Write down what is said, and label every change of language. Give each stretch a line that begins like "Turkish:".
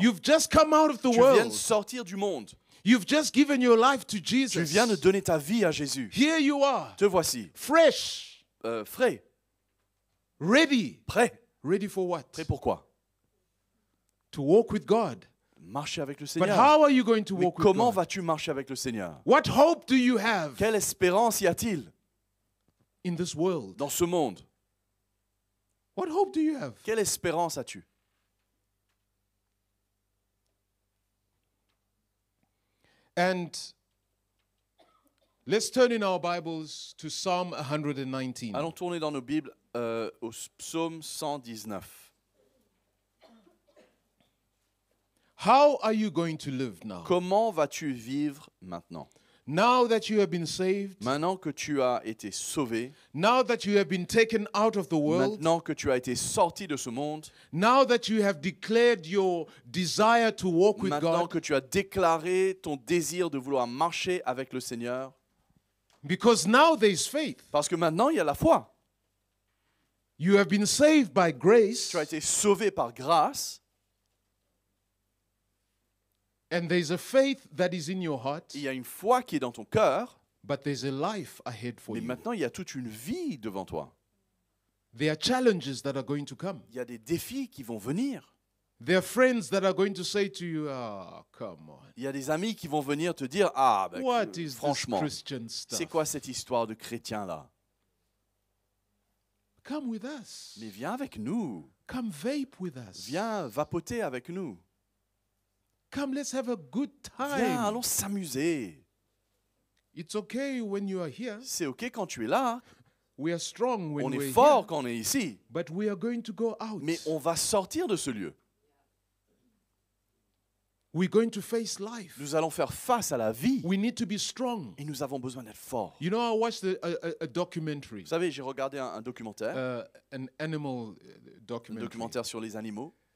English: You've just come out of the
French: Tu viens de
English: world.
French: sortir du monde.
English: You've just given your life to Jesus.
French: viens de donner ta vie à Jésus.
English: Here you are,
French: Te voici,
English: fresh,
French: frais,
English: ready.
French: prêt.
English: Ready for what?
French: Prêt pour quoi?
English: To walk with God.
French: Marcher avec le
English: But
French: Seigneur.
English: how are you going to
French: Mais
English: walk with
French: comment
English: God?
French: vas-tu marcher avec le Seigneur?
English: What hope do you have
French: Quelle espérance y a-t-il
English: in this world?
French: dans ce monde?
English: What hope do you have?
French: Quelle espérance as-tu?
English: And let's turn in our Bibles to Psalm 119.
French: Allons tourner dans nos Bibles au psaume 119.
English: How are you going to live now?
French: Comment vas-tu vivre maintenant?
English: Now that you have been saved,
French: Maintenant que tu as été sauvé,
English: now that you have been taken out of the world,
French: maintenant que tu as été sorti de ce monde,
English: now that you have declared your desire to walk with
French: maintenant
English: God,
French: que tu as déclaré ton désir de vouloir marcher avec le Seigneur,
English: because now there is faith.
French: parce que maintenant il y a la foi.
English: You have been saved by grace,
French: Tu as été sauvé par grâce,
English: and there's a faith that is in your heart,
French: il y a une foi qui est dans ton cœur,
English: but there's a life ahead for
French: mais
English: you.
French: maintenant il y a toute une vie devant toi.
English: There are challenges that are going to come.
French: Il y a des défis qui vont venir.
English: There are friends that are going to say to you, "Ah, come on.
French: Il y a des amis qui vont venir te dire, ah, ben,
English: What is this
French: franchement,
English: Christian
French: c'est
English: stuff?
French: quoi cette histoire de chrétien là?
English: Come with us.
French: Mais viens avec nous,
English: Come vape with us.
French: viens vapoter avec nous,
English: Come, let's have a good
French: viens,
English: time.
French: allons s'amuser.
English: It's okay when you are here.
French: C'est ok quand tu es là,
English: We are strong when
French: on
English: we're
French: est fort
English: here.
French: quand on est ici,
English: But we are going to go out.
French: mais on va sortir de ce lieu.
English: We're going to face life.
French: Nous allons faire face à la vie
English: We need to be strong.
French: et nous avons besoin d'être forts.
English: You know, I watched a documentary,
French: Vous savez, j'ai regardé un documentaire,
English: an animal
French: un
English: documentary.
French: documentaire sur les animaux,